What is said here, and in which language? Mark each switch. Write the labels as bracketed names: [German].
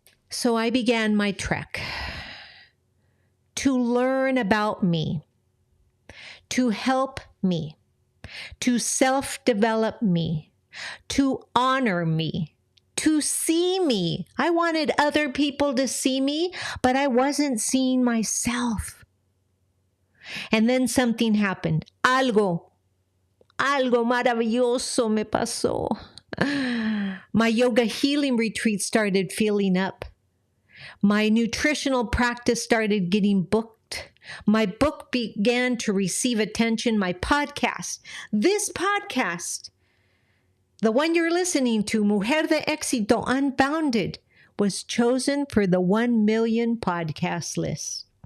[English] So I began my trek to learn about me, to help me, to self-develop me, to honor me, to see me. I wanted other people to see me, but I wasn't seeing myself. And then something happened. [Spanish] Algo maravilloso me pasó. [English] My yoga healing retreat started filling up. My nutritional practice started getting booked. My book began to receive attention. My podcast, this podcast, the one you're listening to, Mujer de Exito, Unbounded, was chosen for the 1 million podcast list.